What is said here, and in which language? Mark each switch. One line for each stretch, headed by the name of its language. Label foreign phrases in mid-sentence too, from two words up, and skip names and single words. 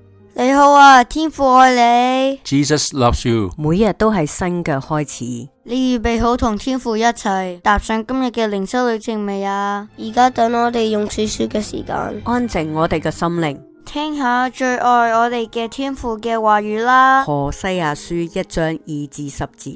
Cantonese: 你好啊，天父愛你。
English: Jesus loves you。
Cantonese: 每日都係新嘅開始。你預備好同天父一齊踏上今日嘅靈修旅程未啊？而家等我哋用少少嘅時間，安靜我哋嘅心靈，聽下最愛我哋嘅天父嘅話語啦。何西阿書1章2至10節。